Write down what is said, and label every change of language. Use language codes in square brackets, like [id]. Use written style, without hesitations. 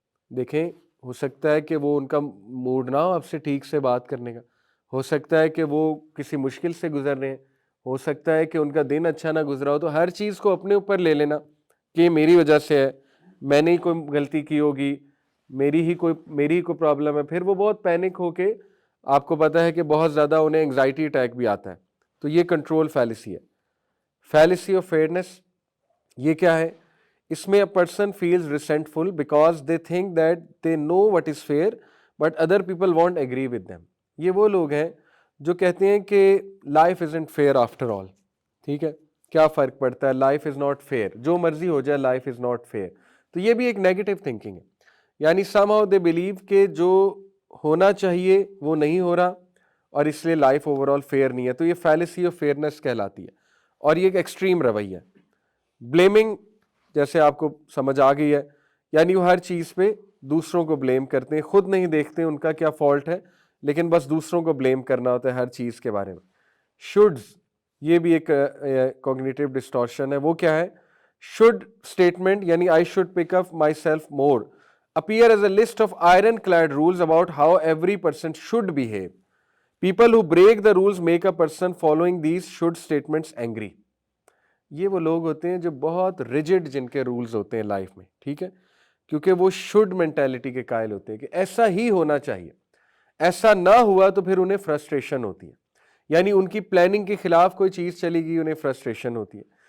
[ur] دیکھیں, ہو سکتا ہے کہ وہ ان کا موڈ نہ ہو آپ سے ٹھیک سے بات کرنے کا, ہو سکتا ہے کہ وہ کسی مشکل سے گزر رہے ہیں, ہو سکتا ہے کہ ان کا دن اچھا نہ گزرا ہو. تو ہر چیز کو اپنے اوپر لے لینا کہ یہ میری وجہ سے ہے, میں نے ہی کوئی غلطی کی ہوگی, میری ہی کوئی پرابلم ہے. پھر وہ بہت پینک ہو کے, آپ کو پتہ ہے کہ بہت زیادہ انہیں انگزائٹی اٹیک بھی آتا ہے. تو یہ کنٹرول فیلیسی ہے. [en] fallacy of fairness, [ur] یہ کیا ہے؟ اس میں [en] A person feels resentful because they think that they know what is fair but other people won't agree with them. [ur] یہ وہ لوگ ہیں جو کہتے ہیں کہ [en] Life isn't fair after all. [ur] ٹھیک ہے, کیا فرق پڑتا ہے, [en] life is not fair, [ur] جو مرضی ہو جائے لائف از ناٹ فیئر. تو یہ بھی ایک نیگیٹو تھنکنگ ہے. یعنی [en] somehow they believe [ur] کہ جو ہونا چاہیے وہ نہیں ہو رہا اور اس لیے لائف اوور آل فیئر نہیں ہے. تو یہ فیلیسی آف فیئرنیس کہلاتی ہے, اور یہ ایک ایکسٹریم رویہ ہے. بلیمنگ, جیسے آپ کو سمجھ آ گئی ہے, یعنی وہ ہر چیز پہ دوسروں کو بلیم کرتے ہیں, خود نہیں دیکھتے ان کا کیا فالٹ ہے, لیکن بس دوسروں کو بلیم کرنا ہوتا ہے ہر چیز کے بارے میں. شوڈز, یہ بھی ایک کوگنیٹو ڈسٹورشن ہے. وہ کیا ہے؟ شوڈ اسٹیٹمنٹ, یعنی [en] I should pick up myself more, appear as a list of ironclad rules about how every person should behave. People who break the rules make a person following these should statements angry. [ur] یہ وہ لوگ ہوتے ہیں جو بہت rigid جن کے rules ہوتے ہیں لائف میں. ٹھیک ہے, کیونکہ وہ شوڈ مینٹیلٹی کے قائل ہوتے ہیں کہ ایسا ہی ہونا چاہیے, ایسا نہ ہوا تو پھر انہیں فرسٹریشن ہوتی ہے. یعنی ان کی پلاننگ کے خلاف کوئی چیز چلی گئی, انہیں فرسٹریشن ہوتی ہے.